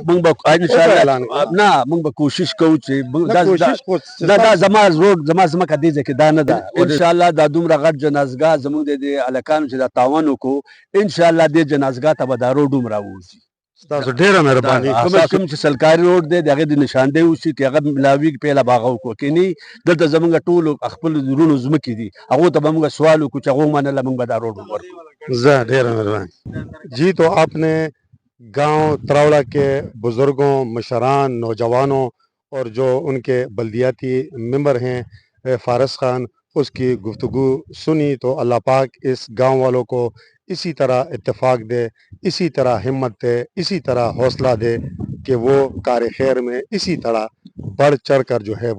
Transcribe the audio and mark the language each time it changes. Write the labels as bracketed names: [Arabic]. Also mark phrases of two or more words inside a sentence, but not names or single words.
[Pashto] موږ به انشاءالله نه موږ به کوشش کوو چې دا زما روډ زما ځمکه دې ځای کې دا نه ده انشاءالله دا دومره غټ جنازګاه زموږ د دې هلکانو چې دا تاوان وکړو انشاءالله دې جنازګاه ته به دا روډ هم راووځي ستاسو ډېره مهرباني کوم چې سلکاري روډ دی د هغې د نشاندهی وشي چې هغه ملاویږي پهله به هغه وکړو که نه دلته زموږ ټولو خپلو زړونو ځمکې دي هغو ته به موږ سوال وکړو چې هغو ومنله موږ به دا روډ هم ورکړو ډېره مهرباني [Urdu] جی تو آپ نے گاؤں تراوڑا کے بزرگوں مشران نوجوانوں اور جو ان کے بلدیاتی ممبر ہیں فارس خان اس کی گفتگو سنی تو اللہ پاک اس گاؤں والوں کو اسی طرح اتفاق دے اسی طرح ہمت دے اسی طرح حوصلہ دے کہ وہ کار خیر میں اسی طرح بڑھ چڑھ کر جو ہے